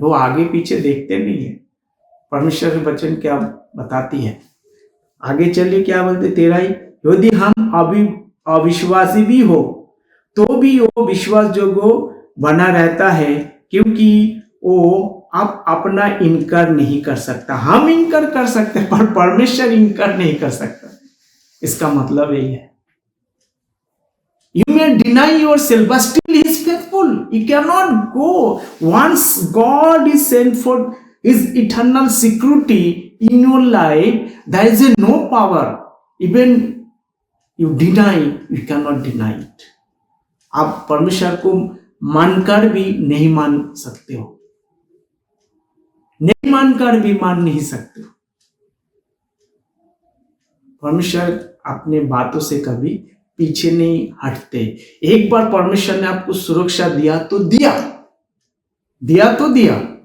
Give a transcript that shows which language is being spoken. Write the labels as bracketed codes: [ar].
[hi] वो आगे पीछे देखते नहीं है। परमेश्वर के वचन क्या बताती है, आगे चलिए क्या बोलते, तेरा ही यदि हम अभी अविश्वासी भी हो तो भी वो विश्वास जोगो बना रहता है, क्योंकि वो अब अपना इनकार नहीं कर सकता। हम इनकार कर सकते पर परमेश्वर इनकार नहीं कर सकता। इसका मतलब यही है, [en] you may deny yourself but still he is faithful। You cannot go once God is sent for his eternal security in your life, there is no power, even you deny, you cannot deny it। [hi] आप परमेश्वर को मानकर भी नहीं मान सकते हो, नहीं मानकर भी मान नहीं सकते हो। परमेश्वर अपने बातों से कभी पीछे नहीं हटते। एक बार परमेश्वर ने आपको सुरक्षा दिया तो दिया तो दिया।